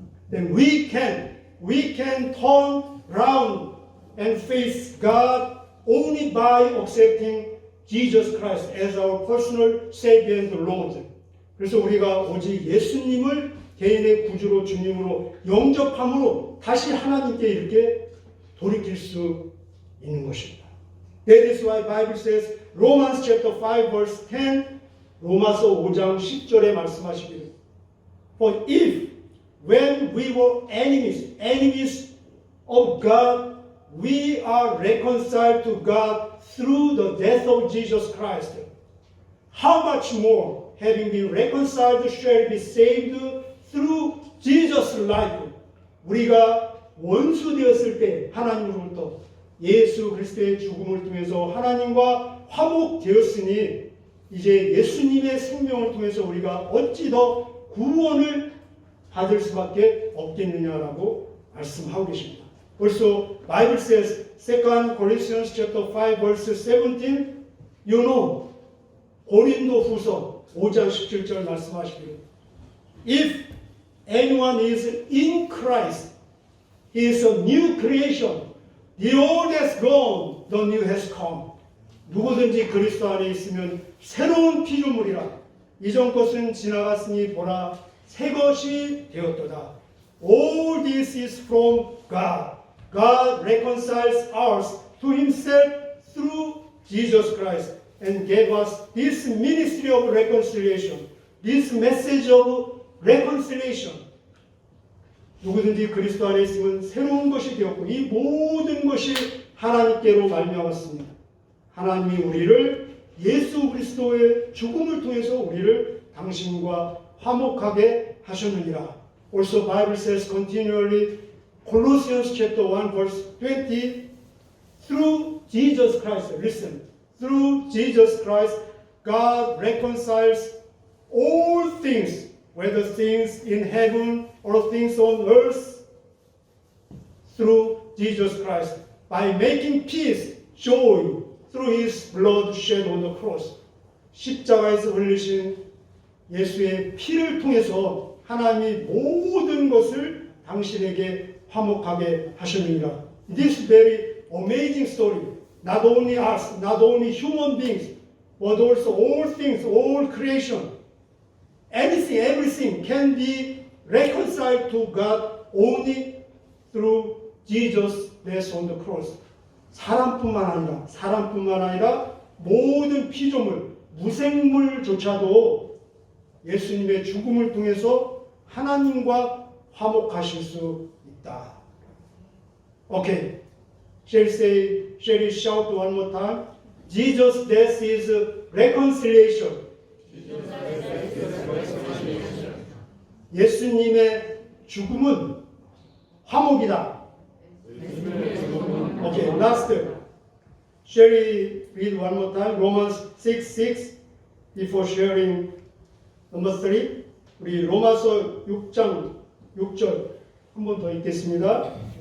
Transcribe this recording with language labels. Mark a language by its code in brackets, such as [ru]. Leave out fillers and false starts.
[en] Then we can turn round and face God only by accepting Jesus Christ as our personal Savior and Lord. [ko] 그래서 우리가 오직 예수님을 개인의 구주로 주님으로 영접함으로 다시 하나님께 이렇게 돌이킬 수 있는 것입니다. [en] That is why Bible says Romans chapter 5 verse 10 [ko] 로마서 5장 10절에 말씀하시기를 [en] For if when we were enemies of God, we are reconciled to God through the death of Jesus Christ. How much more, having been reconciled, shall be saved through Jesus' life. [ko] 우리가 원수 되었을 때 하나님으로부터 예수 그리스도의 죽음을 통해서 하나님과 화목되었으니 이제 예수님의 생명을 통해서 우리가 어찌 더 구원을 받을 수밖에 없겠느냐라고 말씀하고 계십니다. [en] Also, Bible says, 2 Corinthians chapter 5 verse 17, you know, [ko] 고린도 후서 5장 17절 말씀하시기를 [en] If anyone is in Christ, he is a new creation. The old has gone, the new has come. [ko] 누구든지 그리스도 안에 있으면 새로운 피조물이라. 이전 것은 지나갔으니 보라 새 것이 되었도다. [en] All this is from God. God reconciles us to himself through Jesus Christ and gave us this ministry of reconciliation. This message of reconciliation. [ko] 누구든지 그리스도 안에 있으면 새로운 것이 되었고 이 모든 것이 하나님께로 말미암았습니다. 하나님이 우리를 예수 그리스도의 죽음을 통해서 우리를 당신과 화목하게 하셨느니라. [en] Also Bible says continually, Colossians chapter 1 verse 20, through Jesus Christ, listen, through Jesus Christ, God reconciles all things, whether things in heaven or things on earth, through Jesus Christ, by making peace, joy, through His blood shed on the cross. [ko] 십자가에서 흘리신 예수의 피를 통해서 하나님이 모든 것을 당신에게 화목하게 하셨느니라. [en] This very amazing story. Not only us, not only human beings, but also all things, all creation. Anything, everything can be reconciled to God only through Jesus' death on the cross. [ko] 사람뿐만 아니라 모든 피조물, 무생물조차도 예수님의 죽음을 통해서 하나님과 화목하실 수 있다. [en] Okay. Shall we shout one more time? Jesus' death is reconciliation. [ko] 예수님의 죽음은 화목이다. [en] Okay, last. Shall we read one more time? Romans 6:6 before sharing number 3. [ko] 우리 로마서 6장 6절 한 번 더 읽겠습니다.